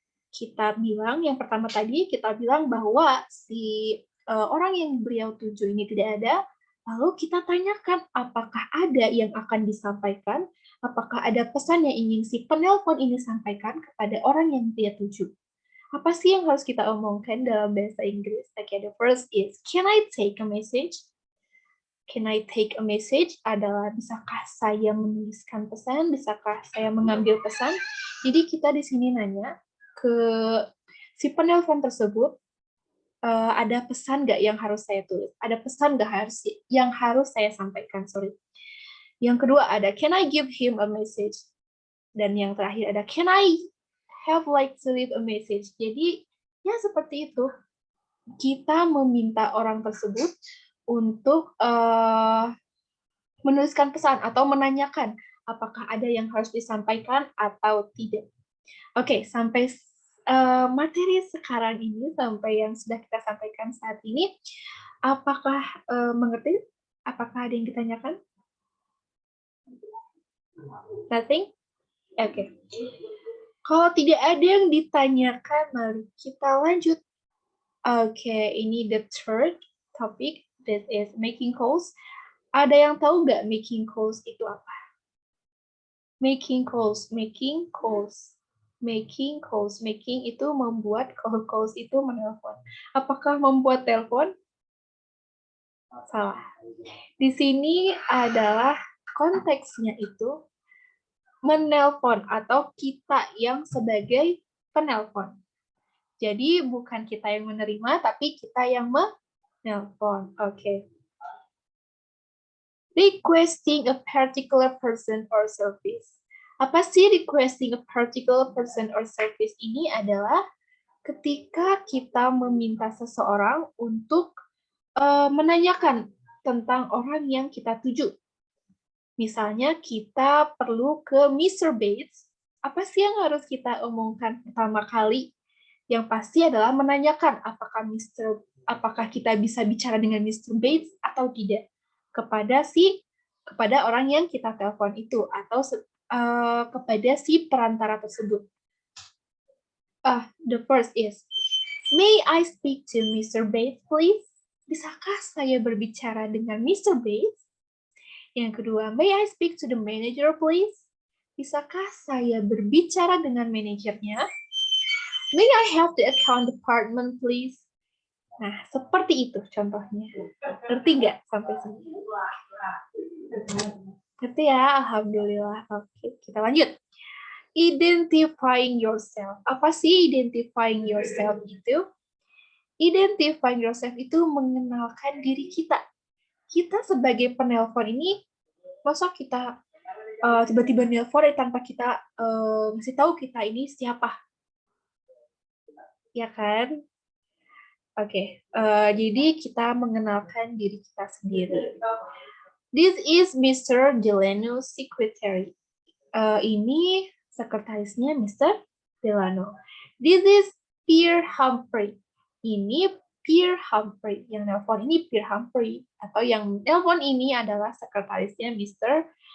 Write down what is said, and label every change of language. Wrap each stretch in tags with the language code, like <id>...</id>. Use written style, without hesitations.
<id>Kita bilang, yang pertama tadi, kita bilang bahwa si orang yang beliau tuju ini tidak ada, lalu kita tanyakan apakah ada yang akan disampaikan, apakah ada pesan yang ingin si penelpon ini sampaikan kepada orang yang dia tuju. Apa sih yang harus kita omongkan dalam bahasa Inggris?</id> <en>Okay, the first is, can I take a message? Can I take a message</en> <id>adalah bisakah saya menuliskan pesan, bisakah saya mengambil pesan? Jadi kita di sini nanya ke si penelpon tersebut, ada pesan nggak yang harus saya tulis? Ada pesan nggak yang harus saya sampaikan?</id> <en>Sorry.</en> <id>Yang kedua ada,</id> <en>can I give him a message?</en> <id>Dan yang terakhir ada,</id> <en>can I have like to leave a message?</en> <id>Jadi ya seperti itu. Kita meminta orang tersebut untuk menuliskan pesan atau menanyakan apakah ada yang harus disampaikan atau tidak. Oke, sampai materi sekarang ini, sampai yang sudah kita sampaikan saat ini, apakah mengerti? Apakah ada yang ditanyakan? Nothing? Oke. Kalau tidak ada yang ditanyakan, mari kita lanjut. Oke, ini</id> <en>the third topic, that is making calls.</en> <id>Ada yang tahu nggak making calls itu apa?</id> <en>Making calls, making calls. Making calls, making</en> <id>itu membuat,</id> <en>call calls</en> <id>itu menelpon. Apakah membuat telepon? Salah. Di sini adalah konteksnya itu menelpon atau kita yang sebagai penelpon. Jadi bukan kita yang menerima, tapi kita yang menelpon. Oke.</id> <en>Requesting a particular person or service.</en> <id>Apa sih</id> <en>requesting a particular person or service ini?</en> <id>Adalah ketika kita meminta seseorang untuk menanyakan tentang orang yang kita tuju. Misalnya kita perlu ke Mr. Bates, apa sih yang harus kita omongkan pertama kali? Yang pasti adalah menanyakan apakah kita bisa bicara dengan Mr. Bates atau tidak kepada orang yang kita telepon itu atau kepada si perantara tersebut.</id> <en>The first is, may I speak to Mr. Bates, please?</en> <id>Bisakah saya berbicara dengan Mr. Bates? Yang kedua,</id> <en>may I speak to the manager, please?</en> <id>Bisakah saya berbicara dengan manajernya?</id> <en>May I have the account department, please?</en> <id>Nah, seperti itu contohnya. Ngerti nggak sampai sini? Ngerti ya? Alhamdulillah. Oke, kita lanjut.</id> <en>Identifying yourself.</en> <id>Apa sih identifying yourself itu? Identifying yourself itu mengenalkan diri kita. Kita sebagai penelpon ini, masa kita tiba-tiba nelpon tanpa kita ngasih tahu kita ini siapa? Ya kan? Oke, jadi kita mengenalkan diri kita sendiri.</id> <en>This is Mr. Delano secretary.</en> <id>Ini sekretarisnya Mr. Delano.</id> <en>This is Pierre Humphrey.</en> <id>Ini Pierre Humphrey. Yang nelpon ini Pierre Humphrey. Atau yang nelpon ini adalah sekretarisnya Mr.</id>